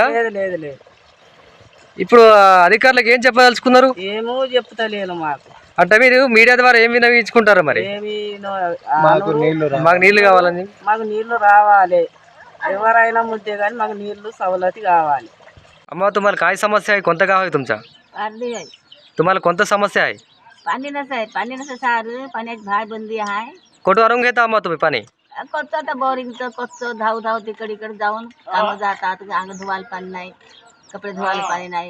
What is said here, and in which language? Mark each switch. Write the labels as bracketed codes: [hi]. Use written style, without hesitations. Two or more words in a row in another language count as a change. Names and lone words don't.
[te] లేదు లేదు లేదు. ఇప్పుడు అధికారులకు ఏం చెప్పదలుచుకున్నారు? ఏమో చెప్తలేను. మాకు అంటే మీరు మీడియా ద్వారా ఏం వినవించుకుంటారు మరి? మాకు నీళ్లు మాకు నీళ్లు కావాలని. మాకు నీళ్లు రావాలి, ఎవరైనా ముద్దే కానీ మాకు నీళ్లు సవలతి కావాలి. [mr] अम्मा तुम्हाला काय समस्या आहे, कोणता गाव आहे तुमचा? पाणी आहे, तुम्हाला कोणता समस्या आहे? पाणी नसं सारं पाण्याची भायबंदी आहे. कुठं आणून घेता अम्मा तुम्ही पाणी? कच्चं आता बोरिंगचं कच्चं धाव तिकडे इकडे जाऊन कामं जातात. अंग धुवायला पाणी नाही, कपडे धुवायला पाणी नाही.